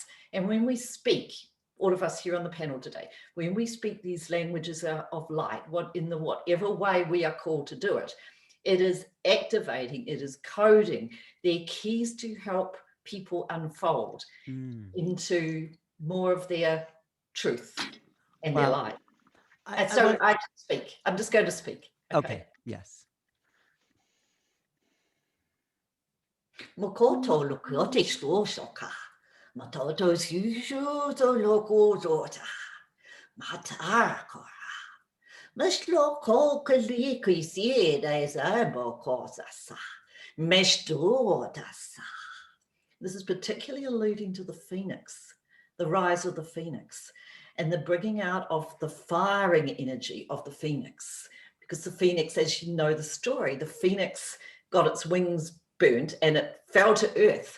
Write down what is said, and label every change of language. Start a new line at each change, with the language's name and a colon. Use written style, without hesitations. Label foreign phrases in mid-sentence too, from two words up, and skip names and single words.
English: And when we speak, all of us here on the panel today, when we speak these languages of light, whatever way we are called to do it, it is activating, it is coding. They're keys to help people unfold into more of their truth and their light. And so I speak. I'm just going to speak. Okay. Yes. Mokoto lokote shloka. Matoto shushu to loko zota. Matar kora. Mishlo ko kali kisi da zabo kosasa. Meshdo dasa. This is particularly alluding to the phoenix, the rise of the phoenix, and the bringing out of the firing energy of the phoenix. Because the phoenix, as you know the story, the phoenix got its wings burnt and it fell to earth.